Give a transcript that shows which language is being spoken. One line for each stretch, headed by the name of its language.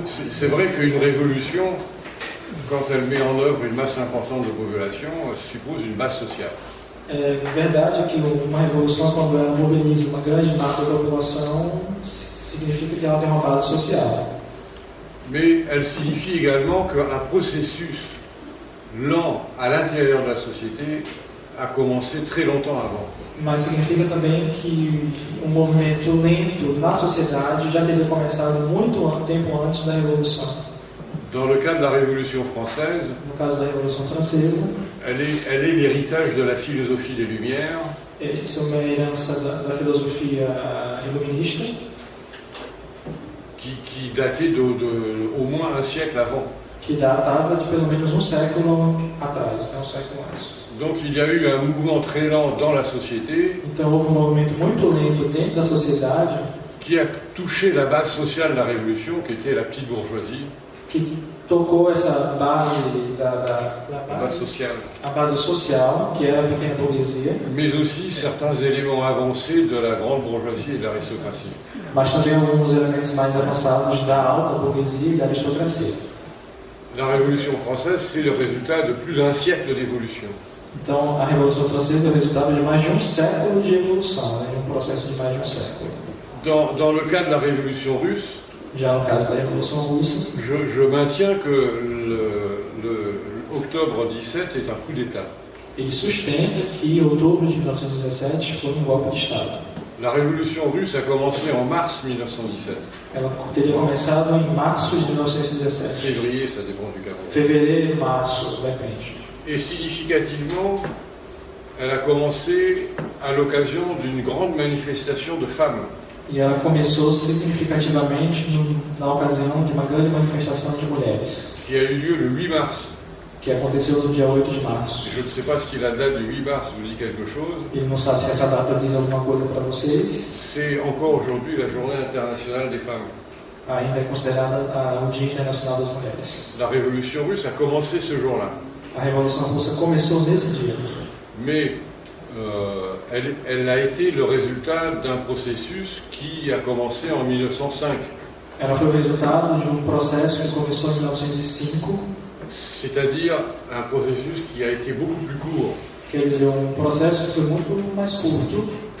French: C'est vrai qu'une révolution, quand elle met en œuvre une masse importante de population, suppose une base sociale.
Portuguese: É verdade que uma revolução, quando ela mobiliza uma grande massa da população, significa que ela tem uma base social.
French: Mais elle signifie également qu'un processus lent à l'intérieur de la société a commencé très longtemps avant.
Portuguese: Mas significa também que um movimento lento na sociedade já teria começado muito tempo antes da Revolução.
French: Dans le cas de la Révolution française,
Portuguese: no caso da Revolução Francesa,
French: elle est l'héritage de la philosophie des Lumières.
Portuguese: Isso é uma herança da filosofia iluminista.
French: Qui datait au moins un siècle avant.
Portuguese: Que datava de pelo menos século atrás, um século antes.
French: Donc il y a eu un mouvement très lent dans la société.
Portuguese: Então houve movimento muito lento dentro da sociedade.
French: Qui a touché la base sociale de la Révolution, qui était la petite bourgeoisie.
Portuguese: Que tocou essa base
French: base sociale.
Portuguese: A base social, que era a pequena burguesia.
French: Mais aussi certains éléments avancés de la grande bourgeoisie et de l'aristocratie.
Portuguese: Mas também alguns elementos mais avançados da alta burguesia e da aristocracia.
French: La Révolution française, c'est le résultat de plus d'un siècle d'évolution.
Portuguese: Então, a Revolução Francesa é o resultado de mais de século de evolução, de um processo de mais de século.
French: Dans le cas de la Révolution russe,
Portuguese: já no caso da Revolução Russa,
French: je maintiens que l'octobre 17 est un coup d'État.
Portuguese: Ele sustenta que outubro de 1917 foi golpe de Estado.
French: La Révolution russe a commencé en mars 1917.
Portuguese: Ela teria começado em março de 1917.
French: Février, ça dépend du calendrier.
Portuguese: Fevereiro, março, depende.
French: Et significativement, elle a commencé à l'occasion d'une grande manifestation de femmes.
Portuguese: E ela começou significativamente na ocasião de uma grande manifestação de mulheres.
French: Qui a eu lieu le 8 mars.
Portuguese: Que aconteceu no dia 8 de março.
French: Je ne sais pas si la date du 8 mars vous dit quelque chose.
Portuguese: Ele não sabe se essa data diz alguma coisa para vocês.
French: C'est encore aujourd'hui la journée internationale des femmes.
Portuguese: Ainda é considerada o Dia Internacional das Mulheres.
French: La Révolution russe a commencé ce jour-là.
Portuguese: A Revolução Russa começou nesse dia.
French: Mais elle a été le résultat d'un processus qui a commencé en 1905.
Portuguese: Ela foi o resultado de um processo que começou em 1905.
French: C'est-à-dire un processus qui a été beaucoup plus court.
Portuguese: Quer dizer, um processo que foi muito mais curto.